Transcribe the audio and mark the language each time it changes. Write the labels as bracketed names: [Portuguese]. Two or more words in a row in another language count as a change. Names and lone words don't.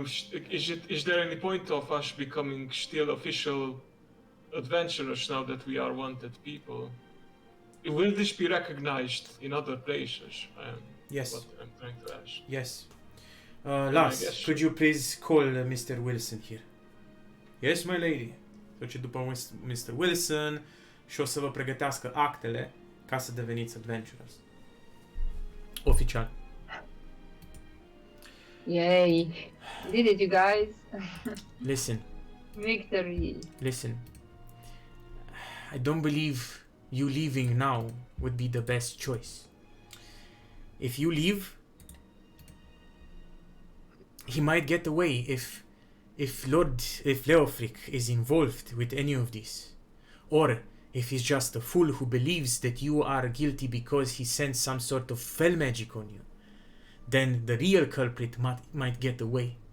[English] Is there any point of us becoming still official adventurers now that we are wanted people? Will this be recognized in other places? Yes. What I'm trying to ask. Yes. I Lars, guess could you please call Mr. Wilson here? Yes, my lady. [Romanian] Duce după Mr. Wilson și o să vă pregătească actele ca să deveniți adventurers. Oficial. [English] Yay! Did it, you guys! Listen, Victory! listen. I don't believe you leaving now would be the best choice. If you leave, he might get away if Leofric is involved with any of this, or if he's just a fool who believes that you are guilty because he sent some sort of fell magic on you, then the real culprit might get away.